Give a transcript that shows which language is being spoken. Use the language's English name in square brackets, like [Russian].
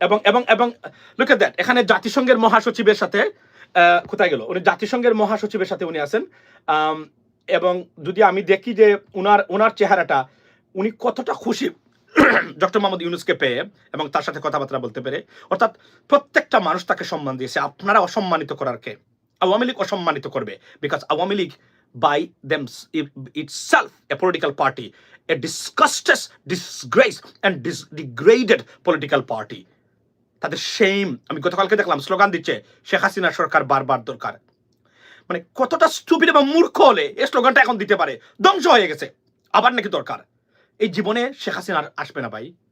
[Bangla] এবং [English] look at that, [Bangla] এখানে জাতিসংঘের মহাসচিবের সাথে কোথায় গেল উনি, জাতিসংঘের মহাসচিবের সাথে উনি আছেন। এবং যদি আমি দেখি যে উনার চেহারাটা, উনি কতটা খুশি ডক্টর মোহাম্মদ ইউনূসকে পেয়ে এবং তার সাথে কথাবার্তা বলতে পেরে। অর্থাৎ প্রত্যেকটা মানুষ তাকে সম্মান দিয়েছে। আপনারা অসম্মানিত করার কে? আওয়ামী লীগ অসম্মানিত করবে, [English] Because Awami League by them itself a political party, a disgusted, disgraced and degraded political party. [Bangla] তাদের shame, আমি গতকালকে দেখলাম স্লোগান দিচ্ছে শেখ হাসিনা সরকার বারবার দরকার। মানে কতটা স্টুপিড এবং মূর্খ হলে এই স্লোগানটা এখন দিতে পারে? ধ্বংস হয়ে গেছে, আবার নাকি দরকার। এই জীবনে শেখ হাসিনা আসবে না ভাই,